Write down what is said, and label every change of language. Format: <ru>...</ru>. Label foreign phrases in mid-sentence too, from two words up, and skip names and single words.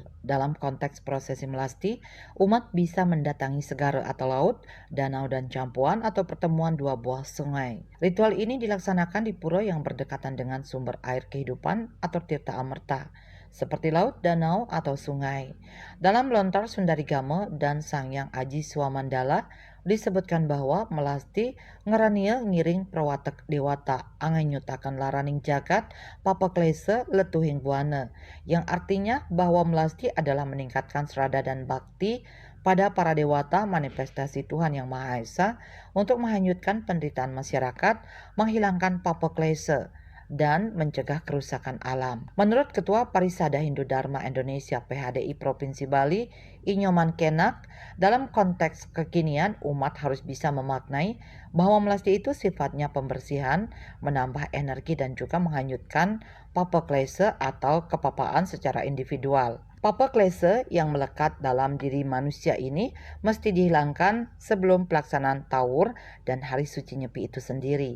<id>Dalam konteks prosesi melasti, umat bisa mendatangi segara atau laut, danau dan campuan atau pertemuan dua buah sungai. Ritual ini dilaksanakan di pura yang berdekatan dengan sumber air kehidupan atau tirta amerta, seperti laut, danau, atau sungai. Dalam lontar Sundarigama dan Sangyang Aji Swamandala, disebutkan bahwa</id> <ban>melasti ngerania ngiring perwatek dewata anganyutakan laraning jagat papa klese letuhing buana,</ban> <id>yang artinya bahwa melasti adalah meningkatkan serada dan bakti pada para dewata manifestasi Tuhan Yang Maha Esa untuk menghanyutkan penderitaan masyarakat, menghilangkan papa klese dan mencegah kerusakan alam. Menurut Ketua Parisada Hindu Dharma Indonesia PHDI Provinsi Bali, Inyoman Kenak, dalam konteks kekinian umat harus bisa memaknai bahwa melasti itu sifatnya pembersihan, menambah energi dan juga menghanyutkan papa klese atau kepapaan secara individual. Papa klese yang melekat dalam diri manusia ini mesti dihilangkan sebelum pelaksanaan Tawur dan Hari Suci Nyepi itu sendiri.</id>